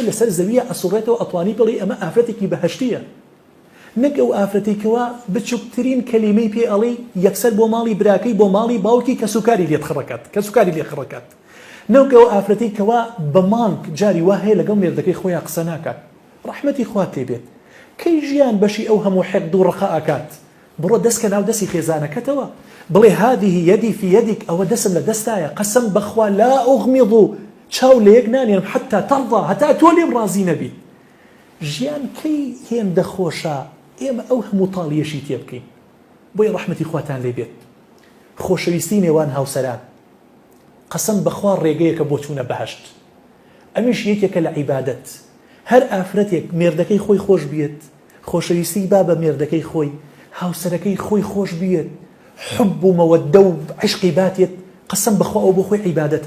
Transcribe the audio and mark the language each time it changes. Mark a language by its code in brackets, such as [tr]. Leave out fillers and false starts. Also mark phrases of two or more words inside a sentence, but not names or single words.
[ckb] لەسەر زەویە ئەسوڕێتەوە ئەتوانی بڵێ ئەمە ئافرەتێکی بەهەشتیە نەک ئەو ئافرەتێکەوە بچووکترین کەلیمەی پێ ئەڵێ یەکسەر بۆ ماڵی براکەی بۆ ماڵی باوکی کە سوکاری لێت خڕەکات نەوەک ئەو ئافرەتێکەوە بە مانگ جاری وا هەیە لەگەڵ مێردەکەی خۆیان قسە ناکات ڕەحمەتی خوا تێ بێت کەی ژیان بەشی ئەو هەموو حەقد و ڕەخا ئاکات بڕۆ دەستکە ناو دەستی خێزانەکەتەوە بڵێ [ar] هذه يدي في يدك [ckb] ئەوە دەسم لە دەستایە قەسەم بەخوا [ar] لا أغمض [ckb] چاو لە یەک نانێم [ar] حتى ترضى [ckb] هەتا تۆ لێم ڕازی نەبی. ژیان کەی هێندە خۆشە ئێمە ئەو هەموو تاڵیەشی تێ بکەین بۆی ڕەحمەتی خواتان لێ بێت. خۆشەویستی نێوان هاوسەران قەسەم بەخوا ڕێگەیەکە بۆ چوونە بەهەشت. ئەمیش یەکێکە لە عیبادەت. هەر ئافرەتێک مێردەکەی خۆی خۆش بێت، خۆشەویستی با بە مێردەکەی خۆی، هاوسەرەکەی خۆی خۆش بێت، حب و مەوەدە و عشقی باتێت، قەسەم بەخوا ئەو بۆ خۆی عیبادەتە.